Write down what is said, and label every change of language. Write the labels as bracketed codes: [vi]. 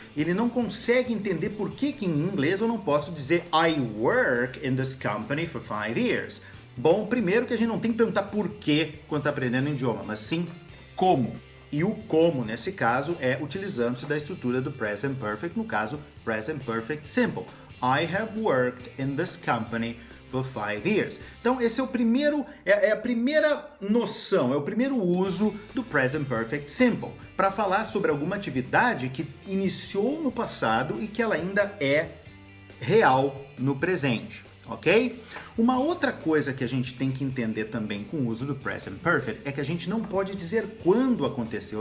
[pt] Ele não consegue entender por que em inglês eu não posso dizer [en] I work in this company for 5 years. [pt] Bom, primeiro que a gente não tem que perguntar por quê quando está aprendendo um idioma, mas sim como. E o como, nesse caso, é utilizando-se da estrutura do Present Perfect, no caso, Present Perfect Simple. [en] I have worked in this company for 5 years. [pt] Então, esse é o primeiro, é a primeira noção, é o primeiro uso do Present Perfect Simple, para falar sobre alguma atividade que iniciou no passado e que ela ainda é real no presente. Ok? Uma outra coisa que a gente tem que entender também com o uso do Present Perfect é que a gente não pode dizer quando aconteceu.